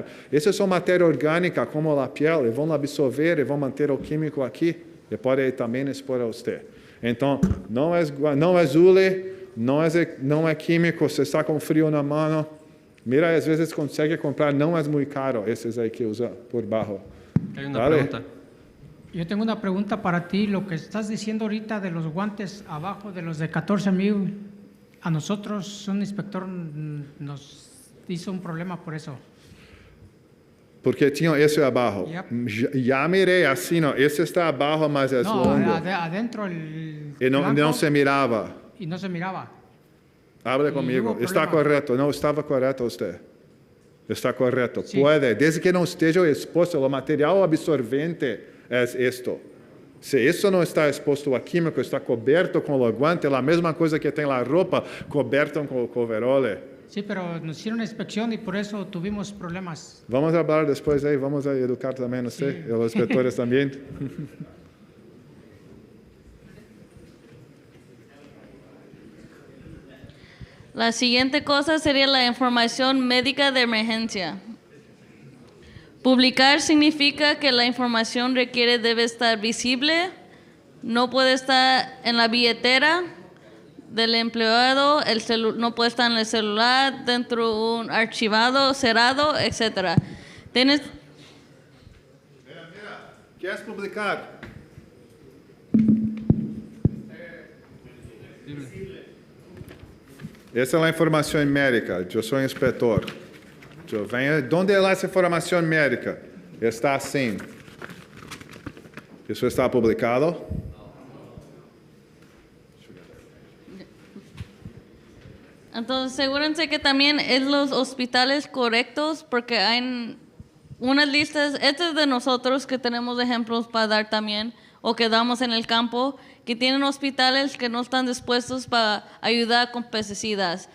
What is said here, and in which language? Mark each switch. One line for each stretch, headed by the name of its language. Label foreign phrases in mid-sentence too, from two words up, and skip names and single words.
Portuguese: Essas são matéria orgânica, como a pele, vão absorver e vão manter o químico aqui, e pode também expor a você. Então, não é hule, não é químico, você está com frio na mão. Mira, às vezes consegue comprar, não é muito caro, esses aí que usa por baixo.
Spanish: Hay una pregunta. Yo tengo una pregunta para ti. Lo que estás diciendo ahorita de los guantes abajo de los de 14,000, a nosotros un inspector nos hizo un problema por eso.
Portuguese: Porque tinha esse abaixo. Yep. Já mirei assim, não. Esse está abaixo, mas é
Spanish: No,
Portuguese: longo.
Spanish: adentro el
Portuguese: E não
Spanish: blanco,
Portuguese: se mirava.
Spanish: y no se miraba. Hable
Portuguese: E comigo.
Spanish: hubo
Portuguese: Está
Spanish: problema.
Portuguese: correto. Não estava correto você. Está correto. Sim. Pode, desde que não esteja exposto, o material absorvente é isto. Se isso não está exposto a químico, está coberto com o guante, a mesma coisa que tem lá a roupa, coberto com o coverole.
Spanish: Sí, pero nos hicieron una inspección y por eso tuvimos problemas.
Portuguese: Vamos falar depois aí, vamos a educar também, não sei, os inspetores também.
Spanish: La siguiente cosa sería la información médica de emergencia. Publicar significa que la información debe estar visible, no puede estar en la billetera del empleado, no puede estar en el celular, dentro de un archivado, cerrado, etc. Tienes... Mira, ¿quieres publicar?
Portuguese: Essa é a informação médica. Eu sou inspetor. Eu venho. Onde é essa informação médica? Está assim. Isso está publicado?
Spanish: Entonces, asegúrense que también es los hospitales correctos, porque hay unas listas, estas de nosotros que tenemos ejemplos para dar también, o que damos en el campo, que tienen hospitales que no están dispuestos para ayudar con pesticidas.